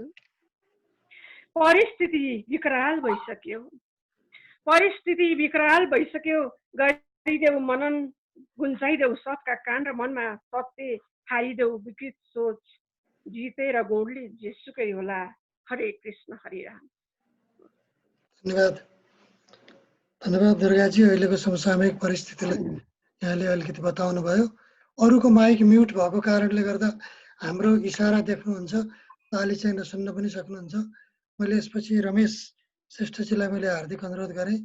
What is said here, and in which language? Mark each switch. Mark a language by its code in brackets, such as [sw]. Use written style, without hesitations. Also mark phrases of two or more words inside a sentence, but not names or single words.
[ne] परिस्थिति विकराल भइसक्यो। गरिदेऊ मनन, गुन्जाइदेऊ सबका कान र मनमा सत्य, हारिदेऊ विकृत सोच, जितेर गुणले जेसुकै होला। हरे कृष्ण हरे राम। धन्यवाद दुर्गाजी। अहिलेको समसामयिक परिस्थितिलाई यहाँले अलिकति बताउनु भयो। अरूको माइक म्युट भएको कारणले गर्दा हाम्रो इसारा देख्नुहुन्छ, ताली चाहिँ नसुन्न पनि सक्नुहुन्छ। मैले यसपछि रमेश श्रेष्ठजीलाई मैले हार्दिक अनुरोध गरेँ।